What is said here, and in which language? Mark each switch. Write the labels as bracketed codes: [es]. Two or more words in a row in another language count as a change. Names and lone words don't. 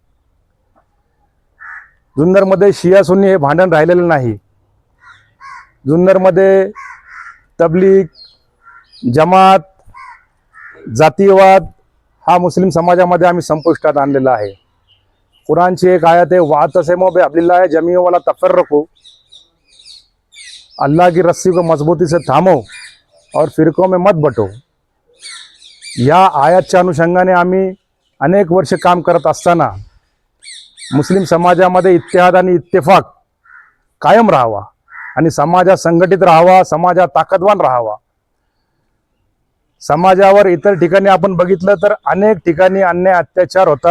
[mr] जुन्नरमध्ये शिया सुन्नी हे भांडण राहिलेलं नाही। जुन्नरमध्ये तबलीग, जमात, जातीयवाद हा मुस्लिम समाजामध्ये आम्ही संपुष्टात आणलेला आहे। कुरानची एक आयत आहे, [ar] واعتصموا بحبل الله جميعا ولا تفرقوا, [hi] अल्लाह की रस्सी को मजबूती से थामो और फिरकों में मत बटो। [mr] या आयतच्या अनुषंगाने आम्ही अनेक वर्ष काम करत असताना मुस्लिम समाजामध्ये इत्तेहाद आणि इत्तेफाक कायम राहावा आणि समाजा संघटित राहावा, समाजा ताकदवान राहावा। समाजावर इतर ठिकाणी आपण बघितलं तर अनेक ठिकाणी अन्याय अत्याचार होतात।